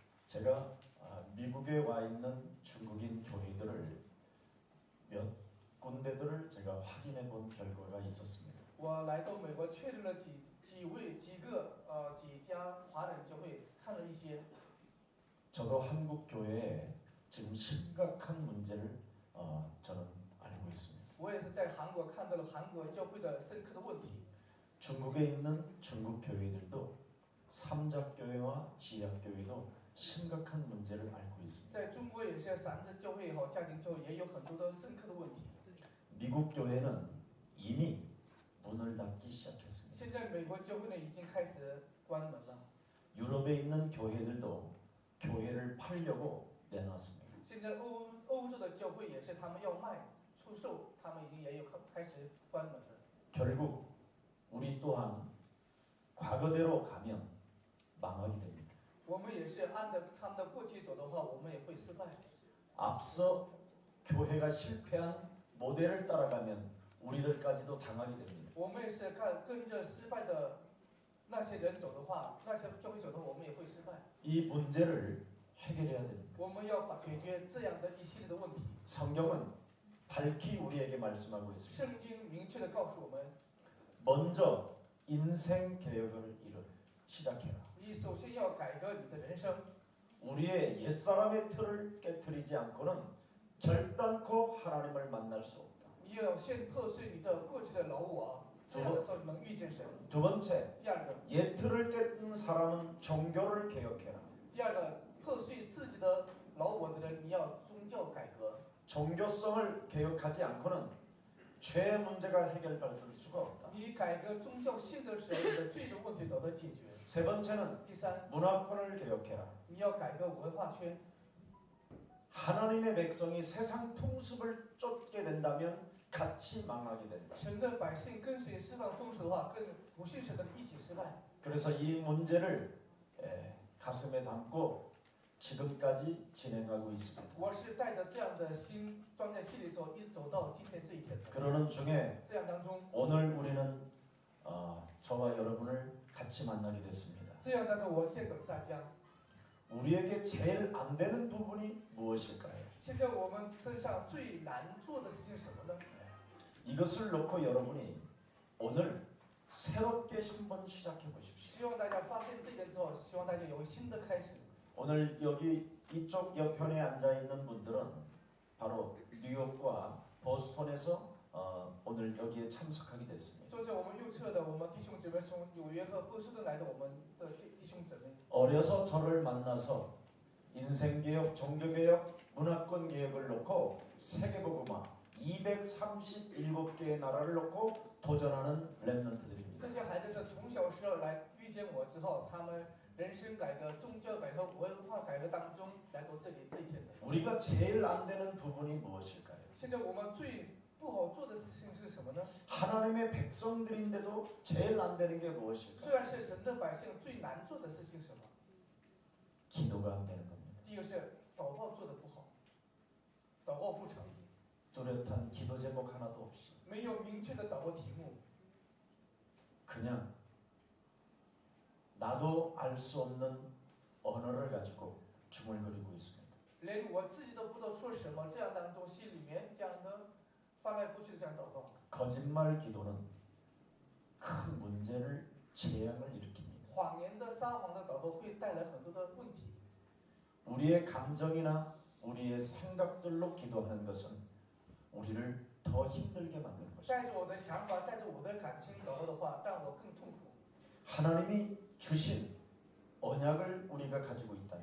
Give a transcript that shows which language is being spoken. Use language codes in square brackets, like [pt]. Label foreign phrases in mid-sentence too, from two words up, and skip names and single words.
[ko] 제가 미국에 와 있는 중국인 교회들을 몇 군데들을 제가 확인해 본 결과가 있었습니다. [zh] 我来到美国确认了几家华人教会，看了一些。 [ko] 저도 한국 교회에 지금 심각한 문제를 저는 알고 있습니다. [zh] 我也是在韩国看到了韩国教会的深刻的问题。 [ko] 중국에 있는 중국 교회들도 삼작교회와 지약교회도 심각한 문제를 앓고 있습니다. [zh] 在中国也是三支教会也好，家庭教会也有很多的深刻的问题。 [ko] 미국 교회는 이미 문을 닫기 시작했습니다. [zh] 现在美国教会呢已经开始关门了。 [ko] 유럽에 있는 교회들도 교회를 팔려고 내놨습니다. [zh] 现在欧洲的教会也是他们要卖出售，他们已经也有开始关门了。 [ko] 결국 우리 또한 과거대로 가면 망하게 됩니다. [zh] 我们也是按照他们的过去走的话，我们也会失败。 [ko] 앞서 교회가 실패한 모델을 따라가면 우리들까지도 당하게 됩니다. [zh] 我们也是跟着失败的那些人走的话，那些教会走的话，我们也会失败。 [ko] 이 문제를 해결해야 됩니다. [zh] 我们要解决这样的一系列的问题。 [ko] 성경은 밝히 우리에게 말씀하고 있습니다. [zh] 圣经明确的告诉我们， [ko] 먼저 인생 개혁을 시작해라. [zh] 你首先要改革你的人生。 [ko] 우리의 옛사람의 틀을 깨뜨리지 않고는 결단코 하나님을 만날 수 없다. [zh] 你要先破碎你的过去的老我，这样的时候能遇见神。 [ko] 두 번째, [zh] 第二个， [ko] 옛 틀을 깨뜨린 사람은 종교를 개혁해라. [zh] 第二个，破碎自己的老我的人，你要宗教改革。 [ko] 종교성을 개혁하지 않고는 죄 문제가 해결될 수가 없다. [zh] 你改革宗教性的时候，你的罪的问题得到解决。 [ko] 세 번째는 [zh] 第三， [ko] 문화권을 개혁해라. [zh] 你要改革文化圈。 [ko] 하나님의 백성이 세상 풍습을 쫓게 된다면 같이 망하게 된다. [zh] 神的百姓跟随世上风俗的话，跟不信神的一起失败。 [ko] 그래서 이 문제를 가슴에 담고 지금까지 진행하고 있습니다. [zh] 我是带着这样的心装在心里之后，一直走到今天这一天的。 [ko] 그러는 중에 [zh] 这样当中， [ko] 오늘 우리는 저와 여러분을 같이 만나게 됐습니다. [zh] 这样当中我见到了大家。 [ko] 우리에게 제일 안 되는 부분이 무엇일까요? [zh] 现在我们身上最难做的事情是什么呢？ [ko] 이것을 놓고 여러분이 오늘 새롭게 한번 시작해 보십시오. [zh] 希望大家发现这点之后，希望大家有个新的开始。 [ko] 오늘 여기 이쪽 옆편에 앉아 있는 분들은 바로 뉴욕과 보스턴에서 오늘 여기에 참석하게 됐습니다. [zh] 坐在我们右侧的我们弟兄姊妹，从纽约和波士顿来的我们的弟兄姊妹， [ko] 어려서 저를 만나서 인생개혁, 종교개혁, 문화권개혁을 놓고 세계복음화 237개의 나라를 놓고 도전하는 랩런트들입니다. [zh] 这些孩子是从小时候来遇见我之后，他们人生改革、宗教改革、文化改革当中来到这里这一天的。 [ko] 우리가 제일 안 되는 부분이 무엇일까요? [zh] 现在我们最不好做的事情是什么呢？ [ko] 하나님의 백성들인데도 제일 안 되는 게 [zh] 虽 [ko] 무엇일까요? [zh] 然是神的百姓，最难做的事情是什么？ [ko] 기도가 안 되는 겁니다. [zh] 第一个是祷告做的不好，祷告不成， [ko] 뚜렷한 기도 제목 하나도 없이 [zh] 没有明确的祷告题目， [ko] 그냥 나도 알 수 없는 언어를 가지고 중얼거리고 있습니다. [zh] 连我自己都不知道说什么，这样当中心里面这样的翻来覆去的这样祷告。 [ko] 거짓말 기도는 큰 문제를 재앙을 일으킵니다. [zh] 谎言的撒谎的祷告会带来很多的问题。 [ko] 우리의 감정이나 우리의 생각들로 기도하는 것은 우리를 더 힘들게 만드는 것입니다. [zh] 带着我的想法，带着我的感情祷告的话，让我更痛苦。 [ko] 하나님이 주신 언약을 우리가 가지고 있다면